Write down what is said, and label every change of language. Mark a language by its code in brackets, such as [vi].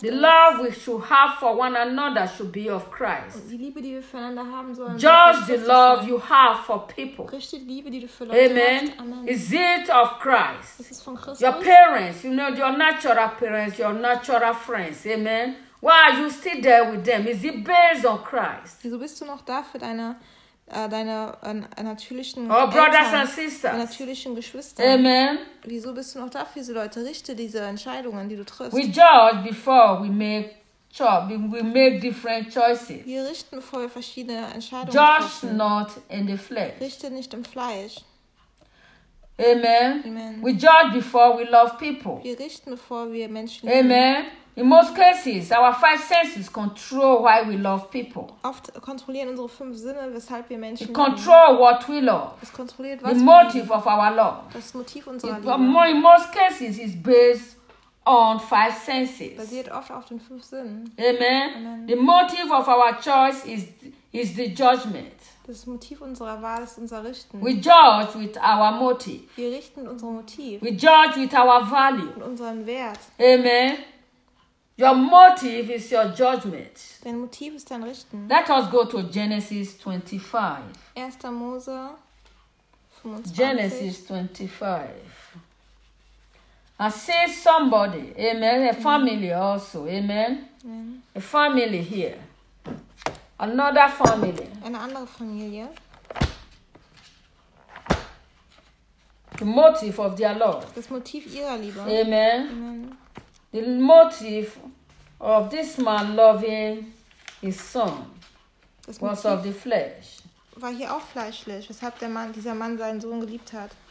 [en] the love we should have for one another should be of Christ. [de] Die Liebe, die wir füreinander haben sollen, [en] judge the love you have for people. [de] Richte die Liebe, die du für Leute Amen. Hast. Amen. [en] Is it of Christ? [de] Ist es von Christus? [en] Your parents, you know, your natural parents, your natural friends. Amen. Why are you still there with them? Is it based on Christ? [de] Wieso bist du noch da für deine natürlichen Eltern, [en] brothers and sisters. [de] Natürlichen Geschwister? Amen. Wieso bist du noch da für diese Leute? Richte diese Entscheidungen, die du triffst. [en] We judge before we make choice. We make different choices. [de] Wir richten, bevor wir verschiedene Entscheidungen [en] judge [de] treffen. [en] Not in the flesh. [de] Richte nicht im Fleisch. Amen. Amen. [en] We judge before we love people. [de] Wir richten, bevor wir Menschen lieben. Amen. [en] In most cases, our five senses control why we love people. [de] Oft kontrollieren unsere fünf Sinne, weshalb wir Menschen lieben. [en] Control what we love. [de] Es kontrolliert, was [en] the motive of our love. [de] Das Motiv unserer Liebe. [en] In most cases, it's based on five senses. [de] Basiert oft auf den fünf Sinnen. Amen. Amen. [en] The motive of our choice is the judgment. [de] Das Motiv unserer Wahl ist unser Richten. [en] We judge with our motive. [de] Wir richten unser Motiv. [en] We judge with our value. [de] Und unseren Wert. [en] Amen. Your motive is your judgment. [de] Dein Motiv ist dein Richten. [en] Let us go to Genesis 25. [de] 1. Mose 25. [en] Genesis 25. I see somebody, amen, a family also, amen. Amen. A family here. Another family. [de] Eine andere Familie. [en] The motive of their love. [de] Das Motiv ihrer Liebe. Amen. Amen. [en] The motive of this man loving his son was of the flesh. [de] War hier auch fleischlich, weshalb der Mann, dieser Mann seinen Sohn geliebt hat.